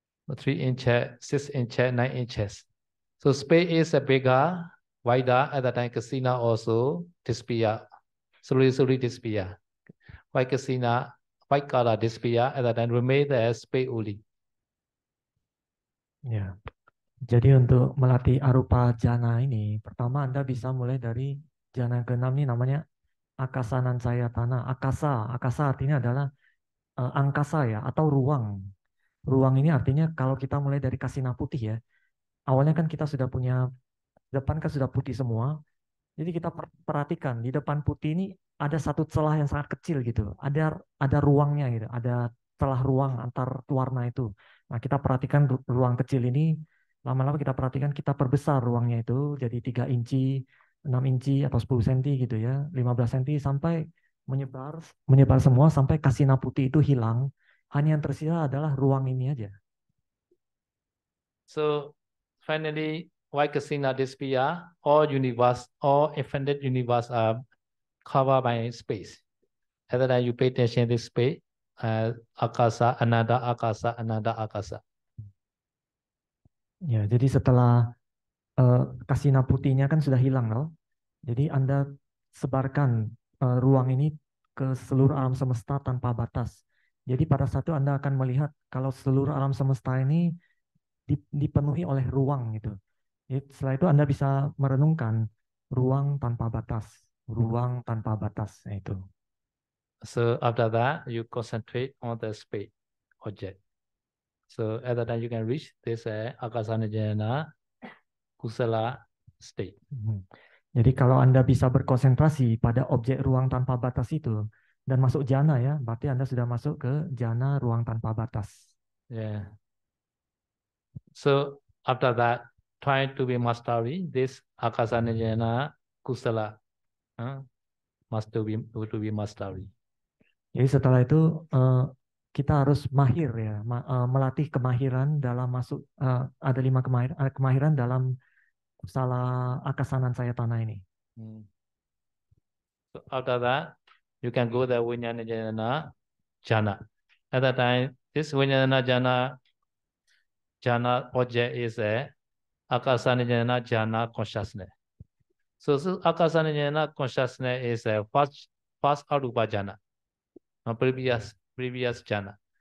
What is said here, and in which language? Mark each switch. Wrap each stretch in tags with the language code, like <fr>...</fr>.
<en>3 inches, 6 inches, 9 inches. So space is a bigger, wider. At the time, kasina also disappear, slowly disappear. White kasina, white color disappear. At the time, remain the space only.</en> <id>Ya. Jadi untuk melatih arupa jana ini, pertama Anda bisa mulai dari jana ke-6 ini namanya akasa nancaya tanah. Akasa artinya adalah angkasa ya atau ruang. Ruang ini artinya kalau kita mulai dari kasina putih ya. Awalnya kan kita sudah punya depan kan sudah putih semua. Jadi kita perhatikan di depan putih ini ada satu celah yang sangat kecil gitu. Ada ruangnya gitu. Ada celah ruang antar warna itu. Nah, kita perhatikan ruang kecil ini lama-lama kita perhatikan kita perbesar ruangnya itu jadi 3 inci, 6 inci atau 10 cm gitu ya, 15 cm sampai menyebar semua sampai kasina putih itu hilang. Hanya yang tersisa adalah ruang ini aja.</id> <en>So finally, why kasina disappear? All infinite universe are covered by space. At that time, you pay attention to this space, akasa, ananda, akasa, ananda, akasa.</en> <id>Ya, jadi setelah kasina putihnya kan sudah hilang, loh. Jadi Anda sebarkan ruang ini ke seluruh alam semesta tanpa batas. Jadi pada saat itu Anda akan melihat kalau seluruh alam semesta ini dipenuhi oleh ruang gitu. Jadi setelah itu Anda bisa merenungkan ruang tanpa batas, ruang tanpa batas itu.</id> <en>So after that, you concentrate on the space object. So at that time, you can reach this akasana jana kusala state.</en> <id>Jadi kalau Anda bisa berkonsentrasi pada objek ruang tanpa batas itu dan masuk jana ya, berarti Anda sudah masuk ke jana ruang tanpa batas.</id> <en>Yeah. So after that, try to be mastery this akasana jana kusala. Must to be mastery.</en> <id>Jadi setelah itu kita harus mahir ya, melatih kemahiran dalam masuk ada 5 kemahiran dalam kusala akasanan saya tanah ini.</id> <en>So after that, you can go the Vijnana jana. At that time, this Vijnana jana object is a akasana jana consciousness. So akasana jana consciousness is a first arupa jana, previous jana.</en>